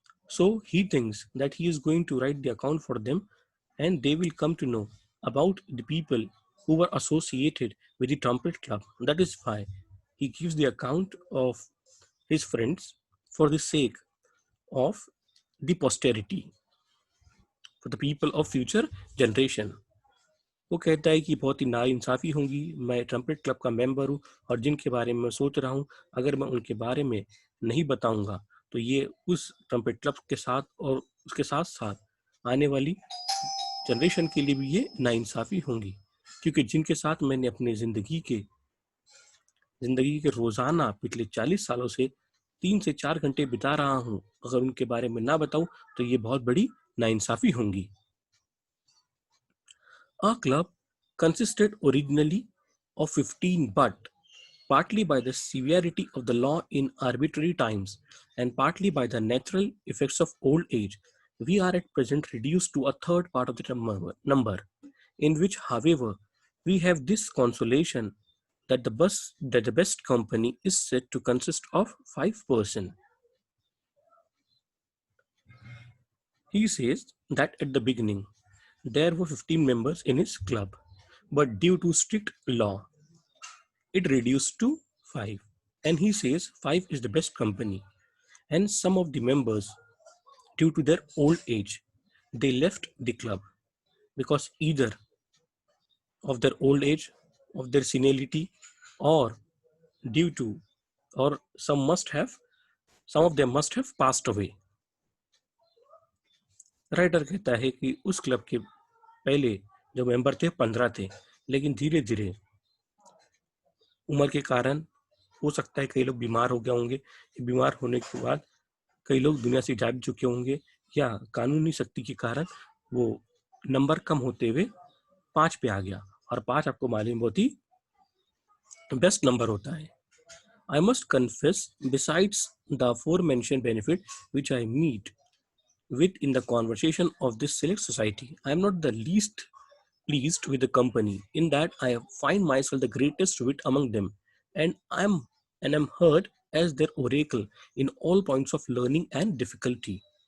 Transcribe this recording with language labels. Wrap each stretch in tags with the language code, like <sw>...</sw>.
<en>So he thinks that he is going to write the account for them, and they will come to know about the people who were associated with the trumpet club. That is why he gives the account of his friends for the sake of the posterity, for the people of future generation.</en> <hi>वो कहता है कि बहुत ही नाइंसाफ़ी होगी, मैं trumpet club का member हूँ, और जिनके बारे में मैं सोच रहा हूँ, अगर मैं उनके बारे में नहीं बताऊँगा, तो ये उस ट्रम्पेट क्लब के साथ और उसके साथ-साथ आने वाली जनरेशन के लिए भी ये नाइंसाफ़ी होंगी। क्योंकि जिनके साथ मैंने अपनी ज़िंदगी के रोज़ाना पिछले 40 सालों से 3 से 4 घंटे बिता रहा हूँ, अगर उनके बारे में ना बताऊँ, तो ये बहुत बड़ी नाइंसाफ़ी होंगी।</hi> <en>Our club consisted originally of 15, but partly by the severity of the law in arbitrary times and partly by the natural effects of old age, we are at present reduced to a third part of the number, in which, however, we have this consolation that the best company is said to consist of 5 persons. He says that at the beginning there were 15 members in his club, but due to strict law, it reduced to 5. And he says 5 is the best company. And some of the members, due to their old age, they left the club because either of their old age, of their senility, or due to, or some of them must have passed away.</en> <hi>Writer कहता है कि उस club के पहले जो member थे 15 थे, लेकिन धीरे धीरे उम्र के कारण हो सकता है कई लोग बीमार हो गए होंगे, बीमार होने के बाद कई लोग दुनिया से जा भी चुके होंगे, या कानूनी सख्ती के कारण वो नंबर कम होते हुए 5 पे आ गया, और 5 आपको मालूम बहुत ही बेस्ट नंबर होता है.</hi> <en>I must confess, besides the aforementioned benefit which I meet with in the conversation of this select society, I am not the least pleased with the company, in that I find myself the greatest wit among them, and am heard as their oracle in all points of learning and difficulty.</en>